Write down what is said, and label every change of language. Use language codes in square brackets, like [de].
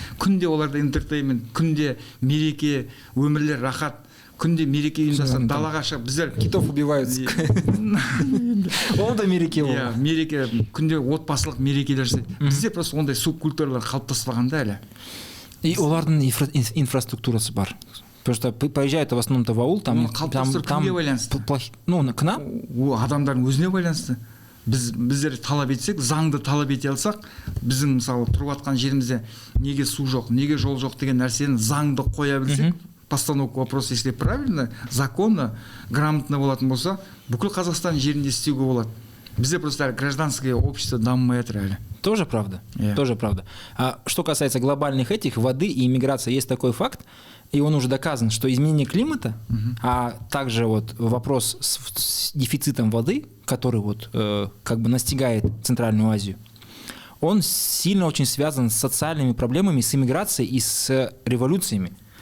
[kk] Күнде оларда интертеймент, күнде мереке, өмірлер рахат. Күнде мереке ұйымдасқан, далаға шығып, біздер [ru] китов убиваются. [kk] Ол да мереке ол. Мереке, күнде отбасылық мерекелер жасайды. Бізде просто ондай субкультуралар қалыптаспаған да әлі. И олардың инфраструктурасы бар. [ru] Потому что поезжают в основном-то в аул, там [kk] кімге байланысты? [ru] Ну, к нам? [kk] Адамдардың өзіне байланысты. Біздер талап етсек, заңды талап ете алсақ, біздің мысалы тұрып жатқан жерімізде неге су жоқ, неге жол жоқ деген нәрсені заңды қоя білсек, [ru] постановка вопроса, если правильно, законно, грамотно [kk] болатын болса, бүкіл Қазақстан жерінде істеуге болады. Бізде [ru] просто гражданское общество [kk] дамымай жатыр әлі. [ru] Тоже правда. Тоже правда. А что касается глобальных этих, воды и иммиграции, есть такой факт, и он уже доказан, что изменение климата, а также вот вопрос с дефицитом воды, который вот как бы настигает Центральную Азию, он сильно очень связан с социальными проблемами, с иммиграцией и с революциями.